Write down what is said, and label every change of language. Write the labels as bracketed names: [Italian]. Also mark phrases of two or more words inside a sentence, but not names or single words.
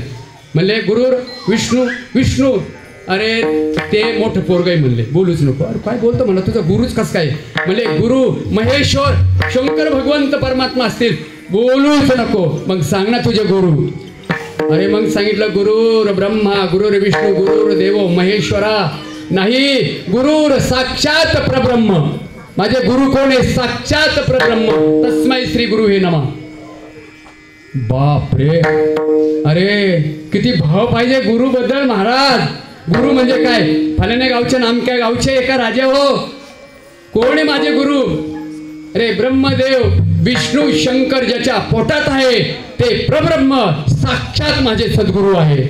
[Marathi] म्हणले [Sanskrit] गुरुर विष्णू विष्णू, [Marathi] अरे ते मोठं पोरग आहे म्हणले बोलूच नको. अरे काय बोलतो म्हणलं, तुझा गुरुच कस काय म्हणले गुरु महेश्वर शंकर भगवंत परमात्मा असतील, बोलूच नको. मग सांग ना तुझे गुरु. अरे मग सांगितलं [Sanskrit] गुरुर ब्रह्मा गुरुर विष्णू गुरुर देव महेश्वरा, [Marathi] नाही [Sanskrit] गुरुर साक्षात परब्रह्म. [Marathi] माझे गुरु कोण आहे? [Sanskrit] साक्षात परब्रह्म. तस्मै श्री गुरु हे नमः. [Marathi] बाप रे, अरे किती भाव पाहिजे गुरु बद्दल महाराज. गुरु म्हणजे काय? फलाण्या गावच्या नामक्या गावचे एका राजा हो. कोण आहे माझे गुरु? अरे ब्रह्मदेव विष्णू शंकर ज्याच्या पोटात आहे ते प्रब्रह्म साक्षात माझे सद्गुरू आहे.